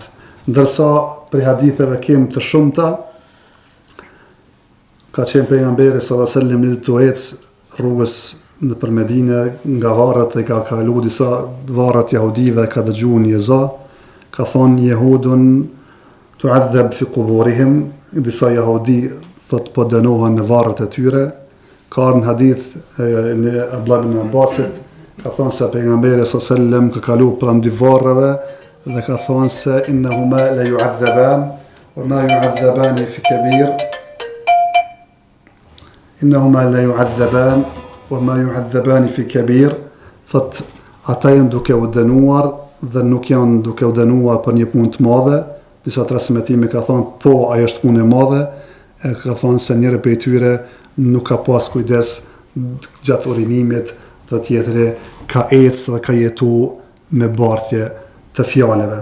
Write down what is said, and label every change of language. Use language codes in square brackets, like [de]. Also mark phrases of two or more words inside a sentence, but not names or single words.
[sq] Ndërsa për haditheve kem të shumta, ka qenë pejgamberi [ar] صلى الله عليه وسلم [sq] në të ecë rrugës në për Medinë nga varret e ka kalu disa varret jahudive, ka dëgjuar një eza, ka thonë [ar] يهود تعذب في قبورهم, [sq] disa jahudi thot po dënohen në varret e tyre. Ka në hadith në Abdullah ibn Abbasit, ka thonë se pejgamberi [ar] صلى الله عليه وسلم [sq] ka kalu pranë varreve dhe ka thonë se [ar] إنهما لا يعذبان وما يعذبان في كبير. إنهما لا يعذبان وما يعذبان في كبير. [sq] Thot ata janë duke u dënuar dhe nuk janë duke u dënuar për një punë të madhe. Disa transmetime ka thonë po ajo është punë e madhe, e ka thonë se njëri prej tyre nuk ka pas kujdes gjatë urinimit dhe tjetri ka ecë dhe ka jetu me bartje të fjaleve.